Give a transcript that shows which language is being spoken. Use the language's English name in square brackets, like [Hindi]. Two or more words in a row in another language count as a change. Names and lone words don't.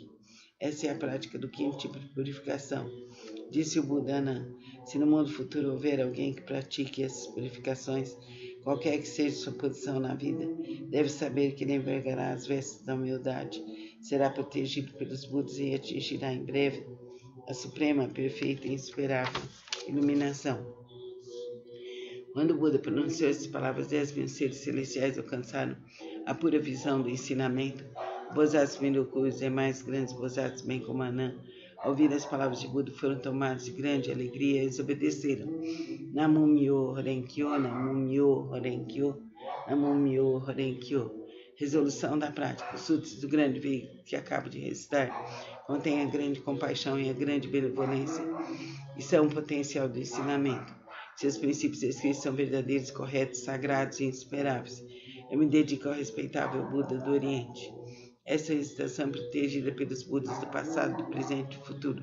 [Portuguese] Essa é a prática do quinto tipo de purificação. Disse o Buda Anã: se no mundo futuro houver alguém que pratique essas purificações, qualquer que seja sua posição na vida, deve saber que ele envergará as vestes da humildade, será protegido pelos Budas e atingirá em breve a suprema, perfeita e insuperável iluminação. Quando o Buda pronunciou essas palavras, 10.000 seres celestiais alcançaram a pura visão do ensinamento. Bodhisattvas Miruku e os demais grandes Bodhisattvas, bem como Anã, ao ouvir as palavras de Buda, foram tomados de grande alegria e eles obedeceram. [Japanese] 南無妙法蓮華経、南無妙法蓮華経、南無妙法蓮華経. [Portuguese] Resolução da prática. Os sutras do grande veículo que acabo de recitar contêm a grande compaixão e a grande benevolência e são um potencial do ensinamento. Seus princípios escritos são verdadeiros, corretos, sagrados e insuperáveis. Eu me dedico ao respeitável Buda do Oriente. Essa recitação é protegida pelos Budas do passado, do presente e do futuro.